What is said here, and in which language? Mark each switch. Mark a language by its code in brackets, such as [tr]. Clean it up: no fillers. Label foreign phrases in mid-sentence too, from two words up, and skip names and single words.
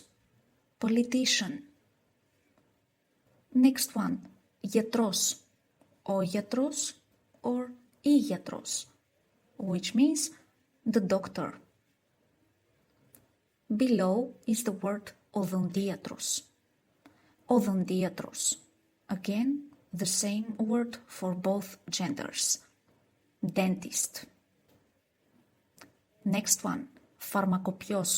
[en] Politician. Next one, [el] γιατρός. Ο γιατρός or η γιατρός, [en] which means the doctor. Below is the word οδοντίατρος. [el] Οδοντίατρος. [en] Again, the same word for both genders. Dentist. Next one, [el] φαρμακοποιός.